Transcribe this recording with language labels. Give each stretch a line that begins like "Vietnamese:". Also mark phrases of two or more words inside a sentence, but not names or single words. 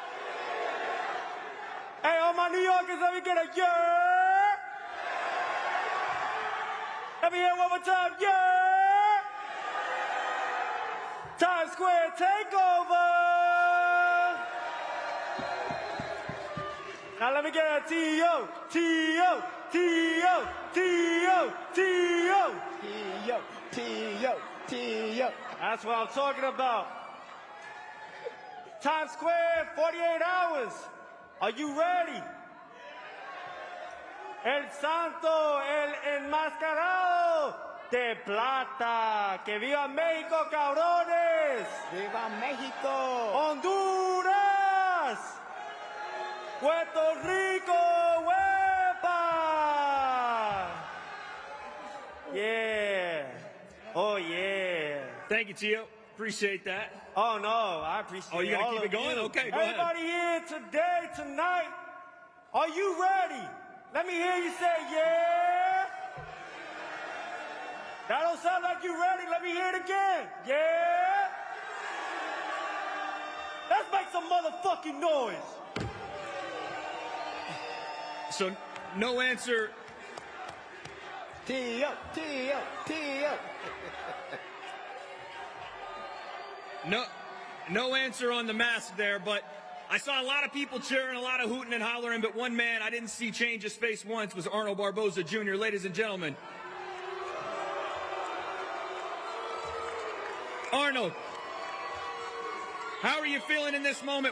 English: Hey, all my New Yorkers, let me get a yeah. Let me hear it one more time, yeah. Times Square takeover. Now let me get a T.O., T.O., T.O., T.O., T.O. T.O. T.O. T.O. That's what I'm talking about. Times Square, 48 hours. Are you ready?
Spanish: El Santo, el enmascarado de plata. Que viva México, cabrones. Viva México. Honduras. Puerto Rico, huepa.
English: Yeah. Oh, yeah. Thank you, Tio. Appreciate that. Oh, no, I appreciate it. Oh, you got all to keep it of going? you. Okay, go Everybody ahead. here today, tonight, are you ready? Let me hear you say, yeah. That don't sound like you ready. Let me hear it again. Yeah. Let's make some motherfucking noise. So, no answer. T.O., T.O., T.O. No answer on the mask there, but I saw a lot of people cheering, a lot of hooting and hollering, but one man I didn't see change his face once was Arnold Barboza Jr. Ladies and gentlemen. Arnold, how are you feeling in this moment?